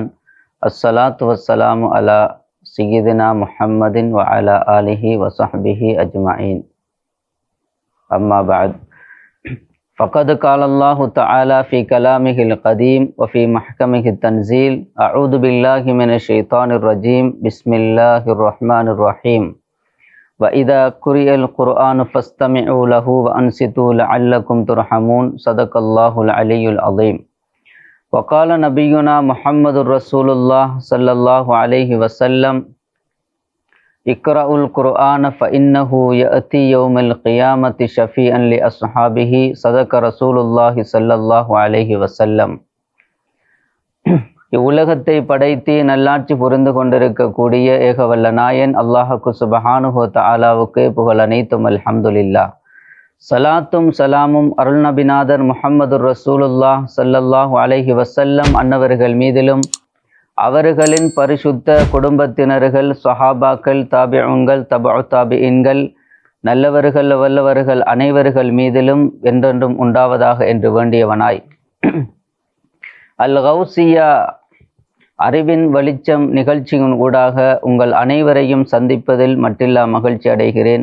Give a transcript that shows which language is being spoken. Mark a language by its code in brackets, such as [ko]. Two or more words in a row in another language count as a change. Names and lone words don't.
[ar] الصلاة والسلام على سيدنا محمد وعلى آله وصحبه أجمعين. أما بعد. فقد قال الله تعالى في كلامه القديم وفي محكمه التنزيل. أعوذ بالله من الشيطان الرجيم. بسم الله الرحمن الرحيم. وَإِذَا قُرِئَ الْقُرْآنُ فَاسْتَمِعُوا لَهُ وَأَنصِتُوا لَعَلَّكُمْ تُرْحَمُونَ. صدق الله العلي العظيم. وقال نبينا محمد رسول الله صلى الله عليه وسلم: اقرأوا القرآن فإنه يأتي يوم القيامة شفيعا لأصحابه. صدق رسول الله صلى الله عليه وسلم. [ta] இவ்வுலகத்தை படைத்து நல்லாட்சி புரிந்து கொண்டிருக்கக்கூடிய ஏகவல்ல நாயன் அல்லாஹுக்கு [ar] سبحانه وتعالى [ta] புகழ் அனைத்தும் அல்ஹம்துலில்லாஹ். சலாத்தும் சலாமும் அருள் நபிநாதர் முஹம்மது [ar] رسول الله صلى الله عليه وسلم [ta] அன்னவர்கள் மீதிலும் அவர்களின் பரிசுத்த குடும்பத்தினர்கள், ஸஹாபாக்கள், தாபிஊன்கள், [ar] تبع تابعين, [ta] நல்லவர்கள் வல்லவர்கள் அனைவர்கள் மீதிலும் என்றென்றும் உண்டாவதாக என்று வேண்டியவனாய் அல் கௌசியா அறிவின் வெளிச்சம் நிகழ்ச்சியின் ஊடாக உங்கள் அனைவரையும் சந்திப்பதில் மட்டில்லா மகிழ்ச்சி அடைகிறேன்.